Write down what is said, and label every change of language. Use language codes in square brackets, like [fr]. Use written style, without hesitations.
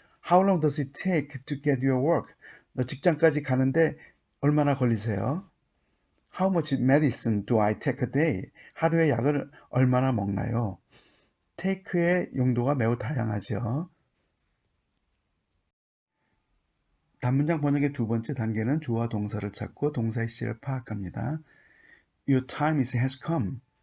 [en] How long does it take to get your work? [ko] 너 직장까지 가는데 얼마나 걸리세요? [en] How much medicine do I take a day? [ko] 하루에 약을 얼마나 먹나요? take의 용도가 매우 다양하죠. 단문장 번역의 두 번째 단계는 주어와 동사를 찾고 동사의 시제를 파악합니다. [en] Your time has come.